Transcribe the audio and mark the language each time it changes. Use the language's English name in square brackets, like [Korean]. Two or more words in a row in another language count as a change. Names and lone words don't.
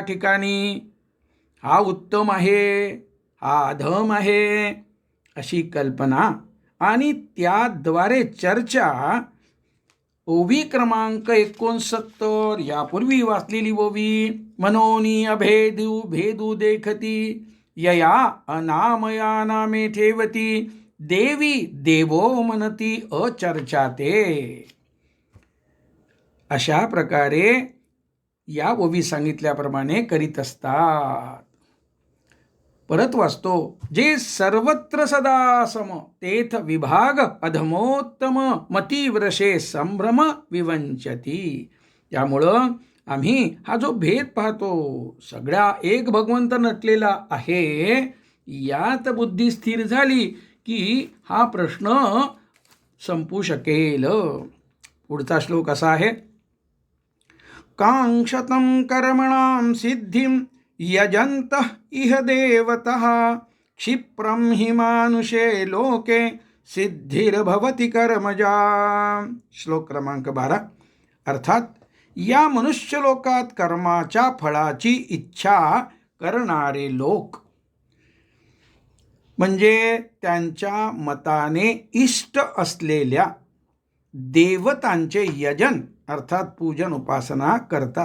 [Marathi] ठिकाणी हा उत्तम आहे, हा अधम आहे अशी कल्पना आणि त्याद्वारे चर्चा ओवी क्रमांक 69 यापूर्वी वाचलेली ओवी मनोनी अभेदू भेदू देखती यया अनामया नामे ठेवती देवी देवो मनती अचर्चाते. अशा प्रकारे या ओवी सांगितल्याप्रमाणे करीत असतात. परत वाचतो. जे सर्वत्र सदा सम तेथ विभाग अधमोत्तम मतिव्रशे संभ्रम विवंचती. त्यामुळं आम्ही हा जो भेद पाहतो सगळ्या एक भगवंत नटलेला आहे यात बुद्धी स्थिर झाली की हा प्रश्न संपू शकेल. पुढचा श्लोक असा आहे, [Sanskrit] कांक्षतं कर्मणां सिद्धिं यजन्तः इह देवतः क्षिप्रं हि मानुषे लोके सिद्धिर्भवति कर्मजा. [Marathi] श्लोक क्रमांक 12. अर्थात या मनुष्य लोकात कर्माच्या फळाची इच्छा करणारे लोक म्हणजे त्यांच्या मताने इष्ट असलेल्या देवतांचे यजन अर्थात पूजन उपासना करतात.